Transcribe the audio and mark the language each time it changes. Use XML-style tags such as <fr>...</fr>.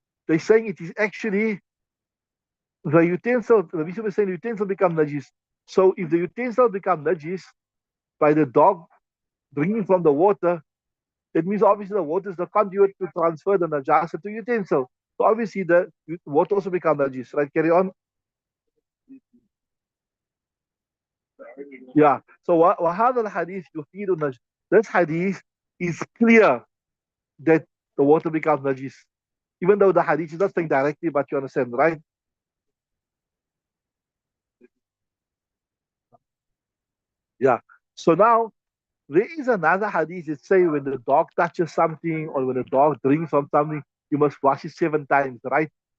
<en>They're saying it is actually the utensil, the Nabi is saying the utensil become najis. So if the utensil become najis by the dog drinking from the water, that means obviously the water is the conduit to transfer the najasa to utensil. So obviously the water also becomes najis, right? Carry on. Yeah. So</en> <ar>وهذا الحديث يفيد النجس.</ar> <en>This hadith is clear that the water becomes najis. Even though the hadith is not saying directly, but you understand, right? Yeah. So now there is another hadith that say when the dog touches something or when the dog drinks from something, you must wash it 7 times, right?</en>